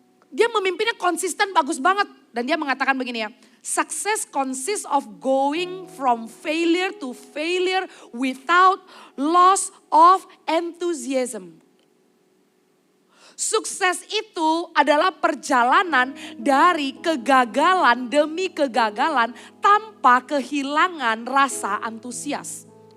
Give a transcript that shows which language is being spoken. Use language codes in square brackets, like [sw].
[id] Dia memimpinnya konsisten bagus banget. Dan dia mengatakan begini ya. [en] Success consists of going from failure to failure without loss of enthusiasm. [id] Sukses itu adalah perjalanan dari kegagalan demi kegagalan tanpa kehilangan rasa antusias.